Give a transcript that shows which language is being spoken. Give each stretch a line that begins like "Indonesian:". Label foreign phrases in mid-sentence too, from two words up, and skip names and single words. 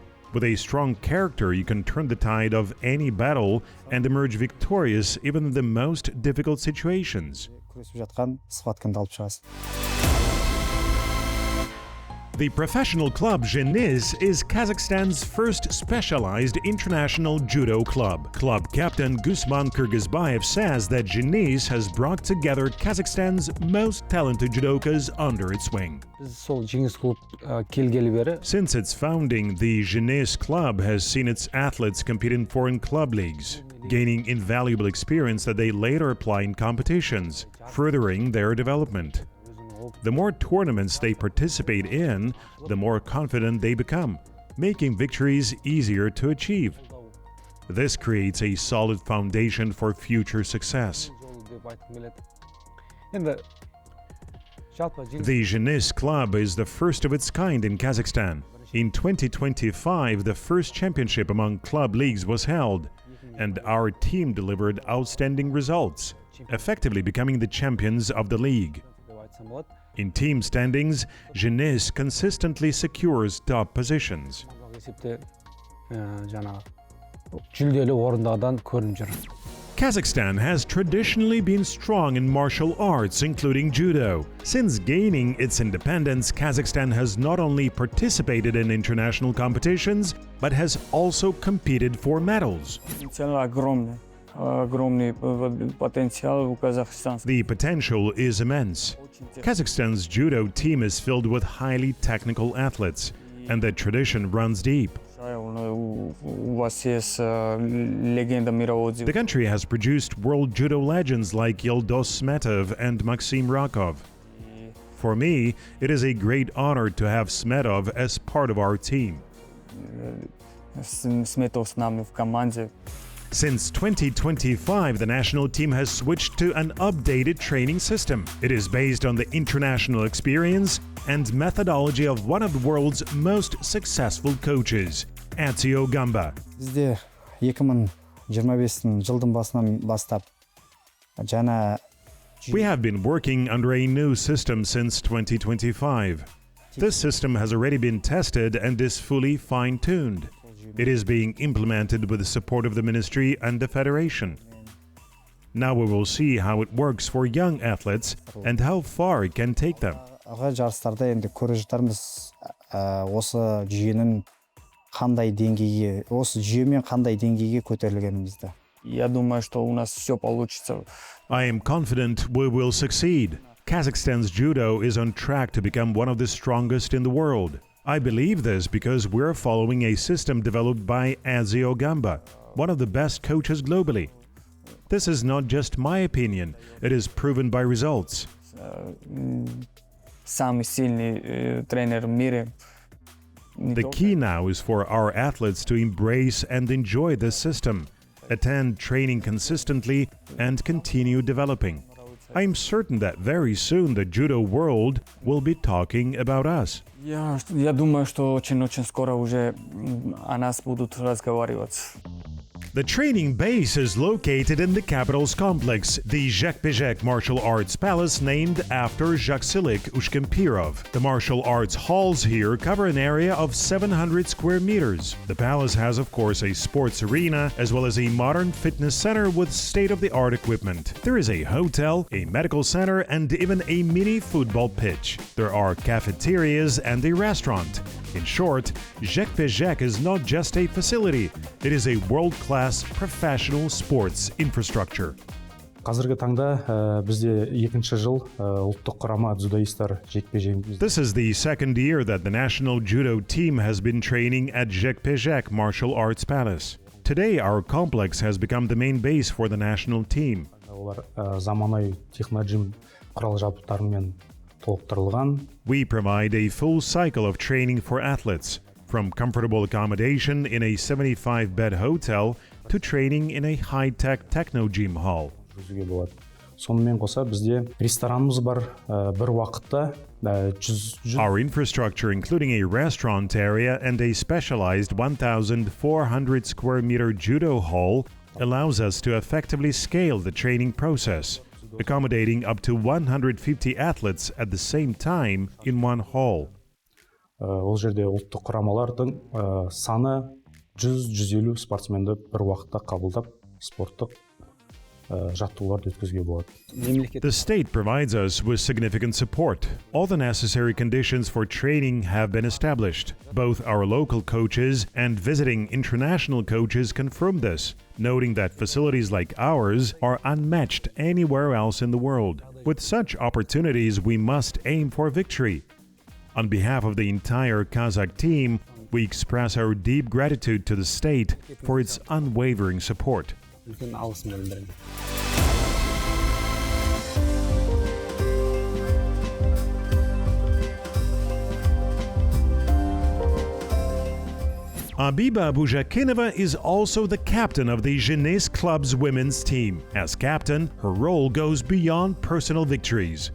English: With a strong character, you can turn the tide of any battle and emerge victorious even in the most difficult situations. The professional club Zheniz is Kazakhstan's first specialized international judo club. Club captain Gusman Kyrgyzbayev says that Zheniz has brought together Kazakhstan's most talented judokas under its wing.
Kazakh: Biz сол жеңіс клуб келгелі бері
English: Since its founding, the Zheniz club has seen its athletes compete in foreign club leagues, gaining invaluable experience that they later apply in competitions, furthering their development. The more tournaments they participate in, the more confident they become, making victories easier to achieve. This creates a solid foundation for future success.
Kazakh: деп айтқым келеді. Енді жалпы
English: The Zheniz Club is the first of its kind in Kazakhstan. In 2025, the first championship among club leagues was held, and our team delivered outstanding results, effectively becoming the champions of the league.
Kazakh: деп айтсам болады.
English: In team standings, Zheniz consistently secures top positions.
Kazakh: Есепте жаңағы жүлделі орындардан көрініп жүр.
English: Kazakhstan has traditionally been strong in martial arts, including judo. Since gaining its independence, Kazakhstan has not only participated in international competitions, but has also competed for medals.
Russian: Огромный потенциал у Казахстана.
English: The potential is immense. Kazakhstan's judo team is filled with highly technical athletes, and the tradition runs deep.
Russian: У вас есть легенда мирового дзюдо.
English: The country has produced world judo legends like Yildiz Smetov and Maxim Rakov. For me, it is a great honor to have Smetov as part of our team.
Russian: Сметов с нами в команде.
English: Since 2025, the national team has switched to an updated training system. It is based on the international experience and methodology of one of the world's most successful coaches, Atsio Gamba.
Kazakh: Бізде 2025 жылдың басынан бастап жаңа
English: We have been working under a new system since 2025. This system has already been tested and is fully fine-tuned. It is being implemented with the support of the ministry and the federation. Now we will see how it works for young athletes and how far it can take them.
Kazakh: аға жарыстарда енді көріп жатармыз осы жүйенің қандай деңгейге, осы жүйемен қандай деңгейге көтерілгенімізді.
Russian: Я думаю, что у нас все получится.
English: I am confident we will succeed. Kazakhstan's judo is on track to become one of the strongest in the world. I believe this because we're following a system developed by Atsio Gamba, one of the best coaches globally. This is not just my opinion, it is proven by results.
Russian: Самый сильный тренер в мире.
English: The key now is for our athletes to embrace and enjoy this system, attend training consistently, and continue developing. I am certain that very soon the judo world will be talking about us.
Russian: Я думаю, что очень скоро уже о нас будут разговаривать.
English: The training base is located in the capital's complex, the Zhekpezhek Martial Arts Palace, named after Zhaksilik Ushkampirov. The martial arts halls here cover an area of 700 square meters. The palace has, of course, a sports arena, as well as a modern fitness center with state-of-the-art equipment. There is a hotel, a medical center, and even a mini football pitch. There are cafeterias and a restaurant. In short, Zhekpezhek is not just a facility, it is a world-class professional sports infrastructure.
Kazakh: Қазіргі таңда бізде екінші жыл ұлттық құрама дзюдоисттар жекпе-жегіміз.
English: This is the second year that the national judo team has been training at Zhekpezhek Martial Arts Palace. Today, our complex has become the main base for the national team.
Kazakh: Олар заманауи техножим құрал-жабдықтарымен толықтырылған.
English: We provide a full cycle of training for athletes, from comfortable accommodation in a 75-bed hotel to training in a high-tech techno-gym hall.
Kazakh: Жүзуге болады. Сонымен қоса бізде ресторанымыз бар, бір уақытта 100
English: Our infrastructure, including a restaurant area and a specialized 1,400 square meter judo hall, allows us to effectively scale the training process, accommodating up to 150 athletes at the same time in one hall.
Kazakh: ол жерде ұлттық құрамалардың саны 100-150 спортсменді бір уақытта қабылдап спорттық жаттығуларды өткізуге болады.
English: The state provides us with significant support. All the necessary conditions for training have been established. Both our local coaches and visiting international coaches confirm this, noting that facilities like ours are unmatched anywhere else in the world. With such opportunities, we must aim for victory. On behalf of the entire Kazakh team, we express our deep gratitude to the state for its unwavering support.
Kazakh: Үлкен алғысымды білдіремін.
English: Abiba Abuzhakynova is also the captain of the Jeunesse Club's women's team. As captain, her role goes beyond personal victories.